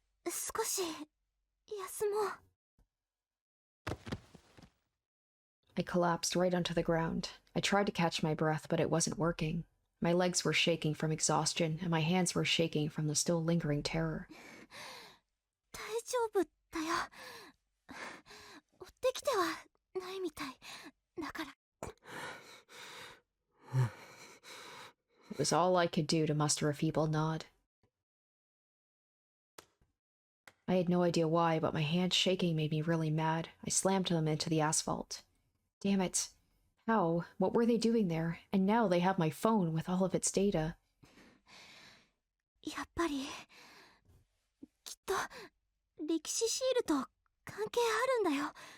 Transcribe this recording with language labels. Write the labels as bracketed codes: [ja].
[ja] 少し休もう。 [en] I collapsed right onto the ground. I tried to catch my breath, but it wasn't working. My legs were shaking from exhaustion, and my hands were shaking from the still lingering terror. [ja] 大丈夫だよ。追ってきてはないみたいだから。 [en] It was all I could do to muster a feeble nod. I had no idea why, but my hands shaking made me really mad. I slammed them into the asphalt. Damn it. How? What were they doing there? And now they have my phone with all of its data. [ja] やっぱりきっと歴史シールと関係あるんだよ。